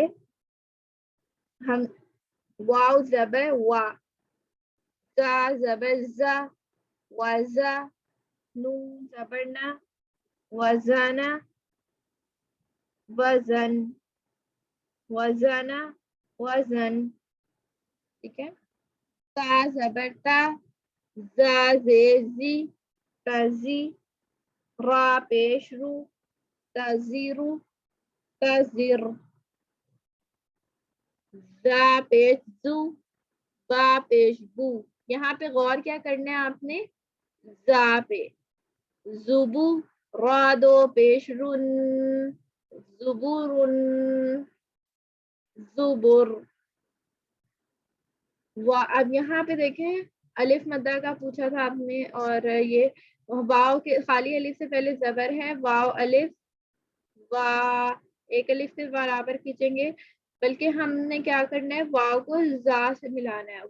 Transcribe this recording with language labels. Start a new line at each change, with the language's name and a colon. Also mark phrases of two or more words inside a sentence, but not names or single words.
Urdu: ہم واو زبر وا، زا زبر زا، وزا، نون زبر نا، وزانا، وزن، وزنا، وزن. ٹھیک ہے. تا زبر تا، زا زیر زی، تزی، را پیش رو، تزیرو، تزر. زا پیش زو، با پیش بو. یہاں پہ غور کیا کرنا ہے آپ نے؟ زا پہ. زبو، را دو پیش رن، زبورن، زبر. اب یہاں پہ دیکھیں الف مدہ کا پوچھا تھا آپ نے، اور یہ واو کے خالی الف سے پہلے زبر ہے، واو الف، وا ایک الف سے برابر کھینچیں گے، بلکہ ہم نے کیا کرنا ہے واو کو زا سے ملانا ہے.